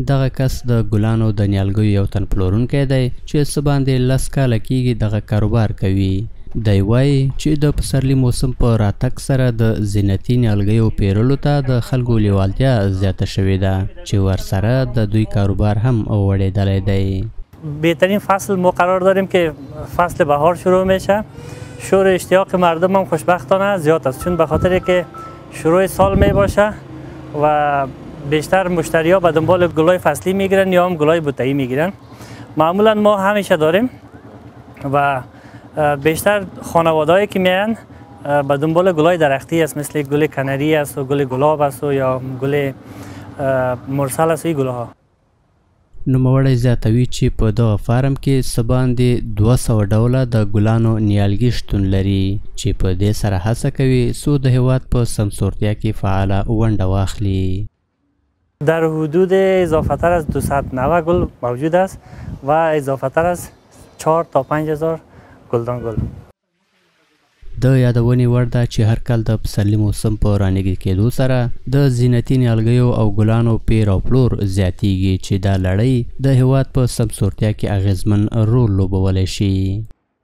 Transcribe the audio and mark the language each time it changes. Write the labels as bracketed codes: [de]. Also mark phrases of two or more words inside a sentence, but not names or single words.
[ps] دغه کس د ګلانو د نیالګیو یو تن پلورونکی دی چې څه باندې 10 کاله کېږي دغه کاروبار کوي. دی وایي چې د پسرلي موسم په راتګ سره د زینتي نیالګیو پیرلو ته د خلکو لیوالتیا زیاته شوې ده چې ورسره د دوی کاروبار هم غوړېدلی دی. [fa] بهترین فصل ما قرار داریم که فصل بهار شروع میشه. شور اشتیاق مردم هم خوشبختانه زیاد است، چون به خاطر که شروع سال می باشه و بیشتر مشتری ها به دنبال گلای فصلی میگیرن یا هم گلای بوته‌ای میگیرن. معمولا ما همیشه داریم و بیشتر خانوادهایی که میان به دنبال گلای درختی است، مثل گل کنری است و گل گلاب است و یا گل مرسل است و این گلها. [ps] نوموړی زیاتوي چې په دغه فارم کې څه باندې 200 ډوله د ګلانو نیالګي شتون لري چې په دې سره هڅه کوي څو د هیواد په سمسورتیا کې فعاله ونډه واخلي. [fa] در حدود اضافه تر از 290 گل موجود است و اضافه تر از 4 تا 5000 گلدان گل. [ps] د یادونې وړ ده چې هر کال د پسرلي موسم په رانږدې کېدو سره د زینتي نیالګیو او ګلانو پیر او پلور زیاتیږي چې دا لړۍ د هیواد په سمسورتیا کې اغیزمن رول لوبولی شي.